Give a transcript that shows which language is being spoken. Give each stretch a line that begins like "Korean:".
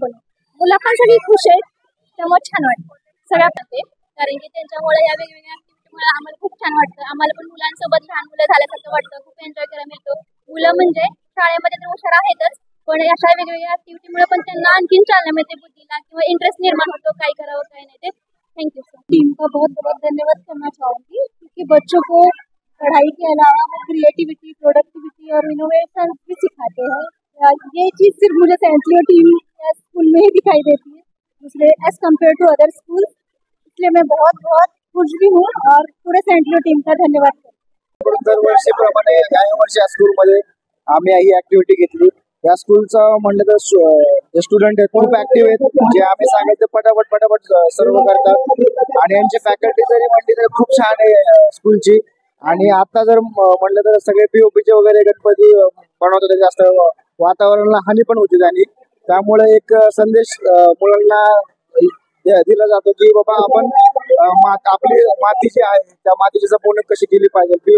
Marathi: पण मुलं पण सगळी खुश आहेत त्यामुळे छान वाटतं सगळ्या प्रत्येक कारण की त्यांच्यामुळे या वेगवेगळ्या ऍक्टिव्हिटीमुळे आम्हाला खूप छान वाटतं. आम्हाला पण मुलांसोबत लहान मुलं झाल्यासारखं वाटतं खूप एन्जॉय करायला मिळतो. मुलं म्हणजे शाळेमध्ये तर हुशार आहेतच पण अशा वेगवेगळ्या ऍक्टिव्हिटीमुळे पण त्यांना आणखीन चालना मिळते बुद्धीला किंवा इंटरेस्ट निर्माण होतो काय करावं काय नाही ते.
English: Thank you sir.
Hindi: टीम का बहुत बहुत धन्यवाद करना चाहूंगी क्योंकि बच्चों को पढ़ाई के अलावा वो क्रिएटिविटी प्रोडक्टिविटी और इनोवेशन भी सिखाते हैं. ये चीज़ सिर्फ मुझे सेंट लियो टीम स्कूल में ही दिखाई देती है दूसरे
English: As compare to other school.
Hindi: इसलिए मैं बहुत बहुत खुश भी हूँ और पूरे सेंट लियो टीम का धन्यवाद करते.
Marathi: दरवर्षीप्रमाणे या वर्षी या स्कूलमध्ये आम्ही ही ऍक्टिव्हिटी घेतली. या स्कूलचं म्हणलं तर जे स्टुडंट आहेत खूप ऍक्टिव्ह आहेत जे आम्ही सांगितलं पटापट सर्व करतात आणि यांची फॅकल्टी जरी म्हणली तर खूप छान आहे स्कूलची. आणि आता जर म्हणलं तर सगळे POPचे वगैरे गणपती बनवतात जास्त वातावरणाला हानी पण होती आणि त्यामुळे एक संदेश मुलांना दिला जातो की बाबा आपण आपली माती जी आहे त्या मातीची जपवणूक कशी केली पाहिजे.